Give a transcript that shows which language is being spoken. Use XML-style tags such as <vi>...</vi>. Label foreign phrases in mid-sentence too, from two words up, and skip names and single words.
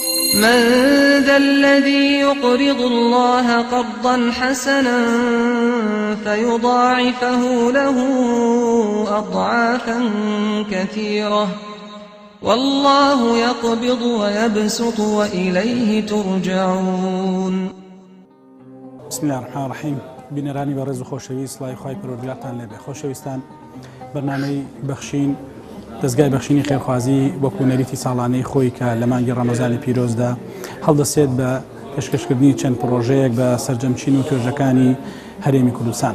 <ar>من ذا الذي يقرض الله قرضا حسنا فيضاعفه له أضعافا كثيرة والله يقبض ويبسط وإليه ترجعون. بسم الله الرحمن الرحيم.</ar> <ckb>بینەرانی بەڕێز و خۆشەویست سڵاوی خوای پەروەردگارتان لێبێ. خۆشەویستان، بەرنامەی بەخشین دەستگای بەخشینی خێرخوازی وەکو نەریتی ساڵانەی خۆی کە لە مانگی ڕەمەزانی پیرۆزدا هەڵدەسێت بە پێشکەشکردنی چەند پرۆژەیەک بە سەرجەمچین و توێژەکانی هەرێمی کوردستان.</ckb>